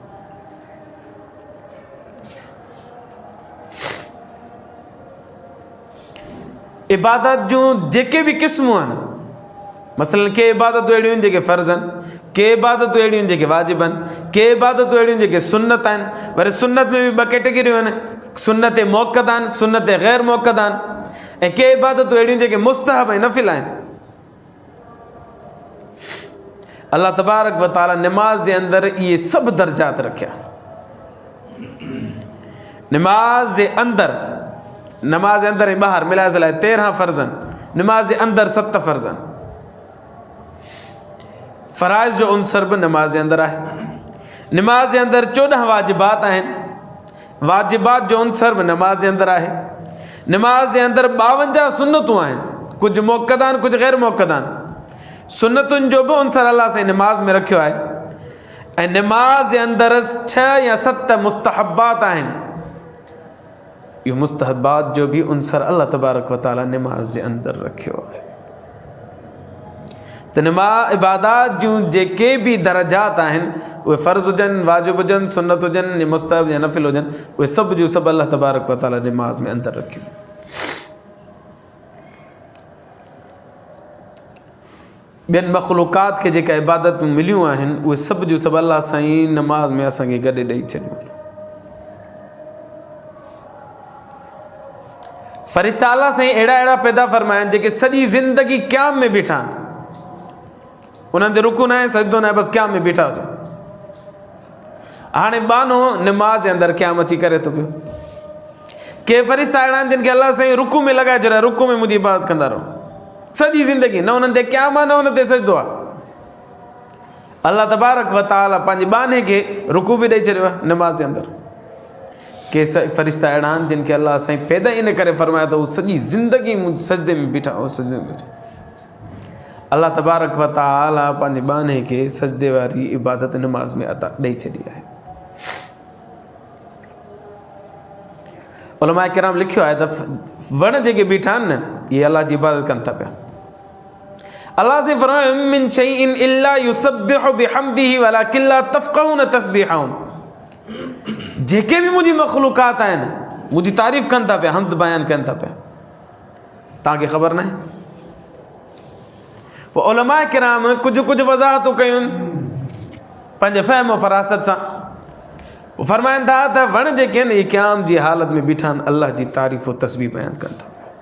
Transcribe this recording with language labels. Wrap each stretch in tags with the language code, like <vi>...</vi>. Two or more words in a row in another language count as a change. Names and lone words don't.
<sd>इबादत जूं जेके बि क़िस्मूं आहिनि, मसलन के इबादतूं अहिड़ियूं आहिनि जेके फ़र्ज़ आहिनि, के इबादतूं अहिड़ियूं आहिनि जेके वाजिब आहिनि, के इबादतूं अहिड़ियूं आहिनि जेके सुन्नत आहिनि। वरी सुन्नत में बि ॿ कैटेगरियूं आहिनि, सुन्नत मुअक्कदा आहिनि, सुन्नत ग़ैर मुअक्कदा आहिनि, ऐं के इबादतूं अहिड़ियूं जेके मुस्तहब ऐं नफ़िल आहिनि।</sd> <ar>الله تبارك وتعالى</ar> <sd>निमाज़ जे अंदरि इहे सभु दर्जात रखिया। निमाज़ जे अंदरि ऐं ॿाहिरि मिलाए लाइ 13 फ़र्ज़ आहिनि, निमाज़ जे अंदरि 7 फ़र्ज़ आहिनि। फ़राइज़ जो उनसर बि निमाज़ जे अंदरि आहे। निमाज़ जे अंदरि 14 वाजिबात आहिनि, वाजिबात जो उनसर बि निमाज़ जे अंदरि आहे। निमाज़ जे अंदरि 52 सुन्नतूं आहिनि, कुझु मुअक्कदा आहिनि, कुझु ग़ैर मुअक्कदा आहिनि। सुन्नतुनि जो बि उनसर अल्लाह साईं निमाज़ में रखियो आहे। ऐं निमाज़ जे अंदरि 6 या 7 मुस्तहबात आहिनि, इहो मुस्तहबात जो बि उनसर</sd> <ar>الله تبارك وتعالى</ar> <sd>निमाज़ जे अंदरि रखियो आहे। त इबादात जूं जेके बि दर्जात आहिनि, उहे फ़र्ज़ हुजनि, वाजिब हुजनि, सुन्नत हुजनि, या मुस्तहब या नफ़िल हुजनि, उहे सभु जूं सभु</sd> <ar>الله تبارك وتعالى</ar> <sd>निमाज़ में अंदरि रखियूं। ॿियनि मख़लूक़ात खे जेका इबादतूं मिलियूं आहिनि, उहे सभु जूं सभु अल्लाह साईं नमाज़ में असांखे गॾु ॾेई छॾियूं। फ़रिश्ता अल्लाह साईं अहिड़ा पैदा फ़रमाया आहिनि जेके सॼी ज़िंदगी क़याम में बीठा आहिनि। उन्हनि ते रुकू न आहे, सजदो न आहे, बसि क़याम में बीठा हुजो। हाणे बानो निमाज़ जे अंदरि क़याम अची करे थो पियो। के फ़रिश्ता अहिड़ा आहिनि जिन खे अलाह साईं रुकू में लॻाए छॾिया, रुकू में मुंहिंजी इबादत कंदा रहो सॼी ज़िंदगी, न उन्हनि ते क़याम आहे न उन ते सजदो आहे।</sd> <ar>الله تبارك وتعالى</ar> <sd>पंहिंजे बाने खे रुकू बि ॾेई छॾियो आहे निमाज़ जे अंदरि। के फ़रिश्ता अहिड़ा आहिनि जिन खे अल्लाह साईं पैदा इन करे फरमाया त हू सॼी ज़िंदगी सजदे में बीठा हो, सजदे में बीठा।</sd> <ar>الله تبارك وتعالى</ar> <sd>पंहिंजे बाने खे सजदे वारी इबादत निमाज़ में अता ॾेई छॾी आहे। उलमा किराम लिखियो आहे त वण जेके बीठा आहिनि न, इहे अल्लाह जी इबादत कनि था पिया। अल्लाह से फरमायो</sd> <ar>من شيء إلا يسبح بحمده ولكن لا تفقهون تسبيحهم.</ar> <sd>जेके भी मुंहिंजी मख़लूक़ात आहिनि मुंहिंजी तारीफ़ कनि था पिया, हमद बयान कनि था पिया, तव्हांखे ख़बर न आहे। पोइ उलमा किराम कुझु कुझु वज़ाहतूं कयूं पंहिंजे फ़हम फ़रासत सां। फरमाइनि था त वण जेके आहिनि इहे क़याम जी हालत में बीठा आहिनि, अल्लाह जी तारीफ़ और तस्बीह बयान कनि था।</sd>